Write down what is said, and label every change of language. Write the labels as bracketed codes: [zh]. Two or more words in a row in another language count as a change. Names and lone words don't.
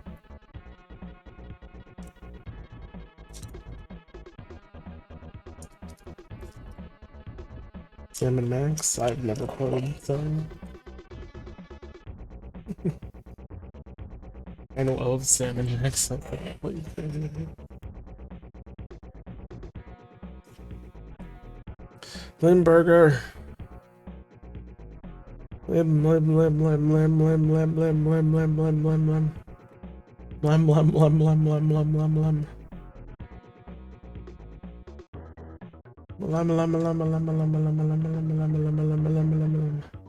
[en] Salmon Max? I've never played them. I know of Salmon Max. I've never played them. Limburger. Lim, lim, lim, lim, lim, lim, lim, lim, lim, lim, lim, lim, lim. Lem, lem, lem, lem, lem, lem, lem, lem. Lem, lem, lem, lem, lem, lem, lem, lem, lem, lem, lem, lem.